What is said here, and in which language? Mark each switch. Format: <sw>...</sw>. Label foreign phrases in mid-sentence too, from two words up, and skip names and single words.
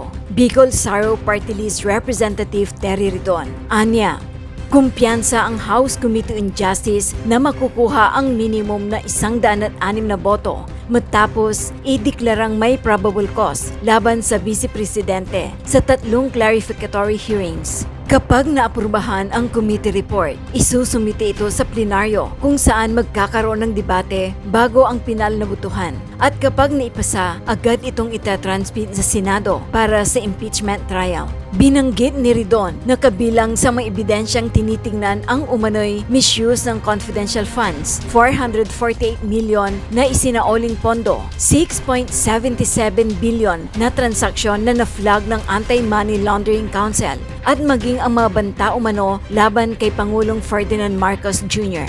<tl>Bicol Saro Party List Representative Terry Ridon. Anya, kumpiyansa ang House Committee on Justice na makukuha ang minimum na 106 na boto matapos ideklarang may</tl> <en>probable cause</en> <tl>laban sa Vice Presidente sa 3</tl> <en>clarificatory hearings.</en> <tl>Kapag naaprubahan ang committee report, isusumite ito sa plenaryo kung saan magkakaroon ng debate bago ang pinal na butuhan. At kapag naipasa, agad itong itatransmit sa Senado para sa</tl> <en>impeachment trial.</en> <tl>Binanggit ni Ridon na kabilang sa mga ebidensyang tinitingnan ang umano'y misuse ng</tl> <en>confidential funds,</en> <tl>448 million na isinaoling pondo, 6.77 billion na transaksyon na na-flag ng Anti-Money Laundering Council, at maging ang mga banta umano laban kay Pangulong Ferdinand Marcos Jr.</tl>